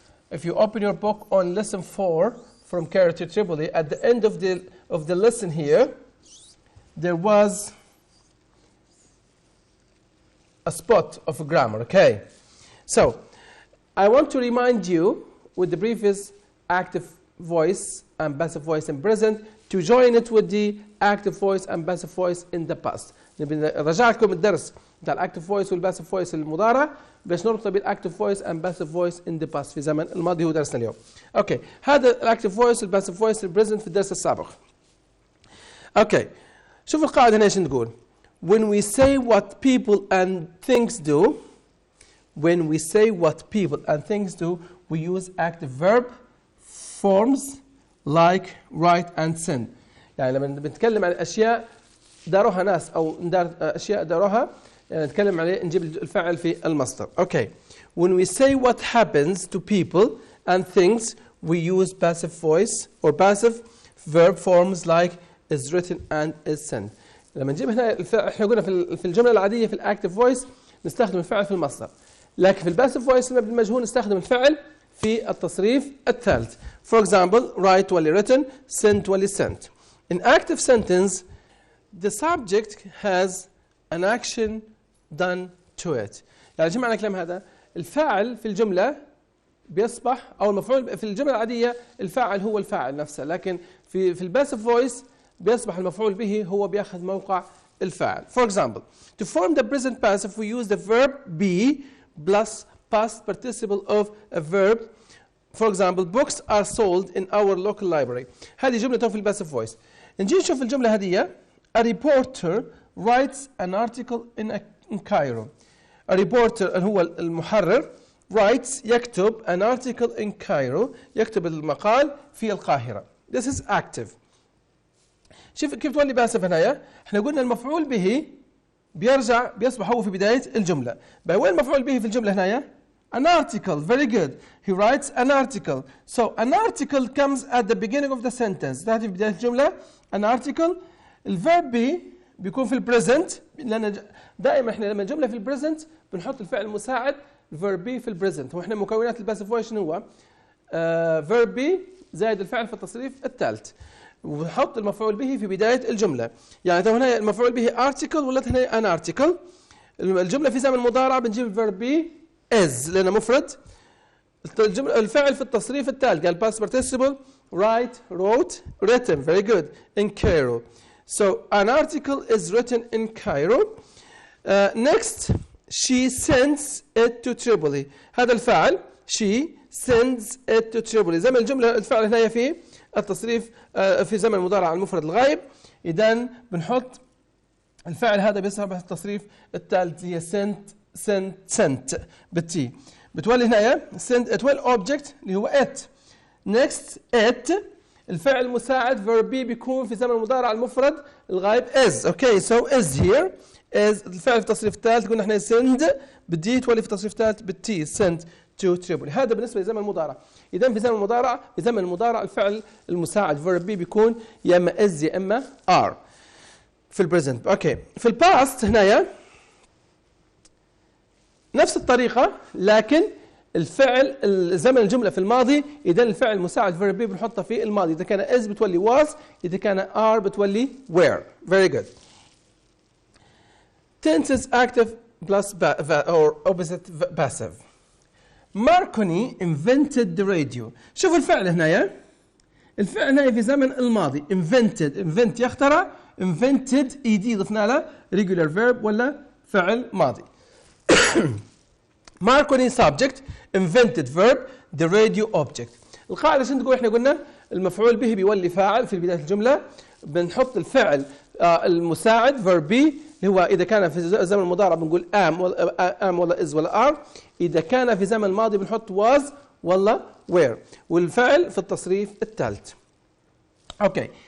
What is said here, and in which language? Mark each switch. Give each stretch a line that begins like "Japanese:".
English: If you open your book on lesson 4 from Cairo to Tripoli, at the end of the lesson here, there was a spot of grammar, okay? So, I want to remind you with the previous active voice and passive voice in present to join it with the active voice and passive voice in the past.
Arabic: رجع لكم الدرس بتاع الاكتف فويس والباسيف فويس المضارع باش نربطه بالاكتف فويس
English: and passive voice in the past
Arabic: في زمن الماضي هو درسنا اليوم. اوكي هذا الاكتف فويس والباسيف فويس البريزنت في الدرس السابق. اوكي شوف القاعده هنا ايش نقول.
English: When we say what people and things do, when we say what people and things do, we use active verb forms like write and send.
Arabic: يعني لما بنتكلم عن اشياء داروها ناس او اشياء داروها يعني نتكلم عليه نجيب الفعل في المصدر.
English: Okay. When we say what happens to people and things we use passive voice or passive verb forms like is written and is sent.
Arabic: لما نجيب هنا الفعل، احنا قلنا في الجملة العادية في الاكتف فويس نستخدم الفعل في المصدر، لكن في الباسيف فويس المبني المجهول نستخدم الفعل في التصريف الثالث.
English: For example, write واللي written, sent واللي sent. In active sentence the subject has an action done to it.
Arabic: يعني شو معنى الكلام هذا؟ الفاعل في الجملة بيصبح، أو المفعول في الجملة العادية الفاعل هو الفاعل نفسه، لكن في الباسيف فويس بيصبح المفعول به هو بياخذ موقع الفاعل.
English: For example, to form the present passive we use the verb be plus past participle of a verb. For example, books are sold in our local library.
Arabic: هذه جملة في الباسيف فويس. نجي نشوف الجملة هذه.
English: A reporter writes an article in Cairo. A reporter هو المحرر writes يكتب an article in Cairo،
Arabic: يكتب المقال في القاهرة.
English: This is active.
Arabic: شوف كيف تولي باسف هنا. احنا قلنا المفعول به بيصبح هو في بداية الجملة. وين المفعول به في الجملة هنا؟ An article.
English: Very good. He writes an article. So an article comes at the beginning of the sentence.
Arabic: تأتي في بداية الجملة. An article. الverb be بيكون في البريزنت، لأن دائما احنا لما الجملة في البريزنت بنحط الفعل المساعد verb be في البريزنت، واحنا مكونات الباسيف فويس شنو هو؟ verb be زائد الفعل في التصريف الثالث، ونحط المفعول به في بداية الجملة. يعني هنا المفعول به article ولا هنا an article. الجملة في زمن المضارع بنجيب verb be is لأنه مفرد. الفعل في التصريف الثالث قال
English: past participle write wrote written. Very good. In Cairo. So an article is written in Cairo. Next, she sends it to Tripoli.
Arabic: هذا الفعل
English: she sends it to Tripoli.
Arabic: زمن الجملة الفعل هنا في التصريف في زمن المضارع المفرد الغائب. إذن بنحط الفعل هذا بيصبح التصريف الثالث هي sent بالتي. بتولي هنا تولي object اللي هو it. Next it الفعل المساعد verb be بيكون في زمن المضارع المفرد الغائب is.
English: Okay, so is here is
Arabic: الفعل في التصريف الثالث قلنا احنا send بدي تولي في التصريف الثالث بالتي sent to Tripoli. هذا بالنسبة لزمن المضارع. إذا في زمن المضارع الفعل المساعد verb be بيكون يا إما is يا إما are في البريزنت. اوكي. في الباست هنايا نفس الطريقة، لكن الفعل زمن الجملة في الماضي إذا الفعل المساعد verb be بنحطه في الماضي. إذا كان is بتولي was، إذا كان are بتولي were.
English: Very good. Tenses active plus or opposite passive. Marconi invented the radio.
Arabic: شوفوا الفعل هنايا. الفعل هنا في زمن الماضي. invent يخترع. invented ed ضفنا له regular verb ولا فعل ماضي.
English: Marconi subject, invented verb, the radio object.
Arabic: القاعدة شنو تقول؟ احنا قلنا المفعول به بيولي فاعل في بداية الجملة، بنحط الفعل المساعد verb be اللي هو إذا كان في زمن المضارع بنقول am ولا is ولا are، إذا كان في زمن الماضي بنحط was ولا were، والفعل في التصريف الثالث. اوكي.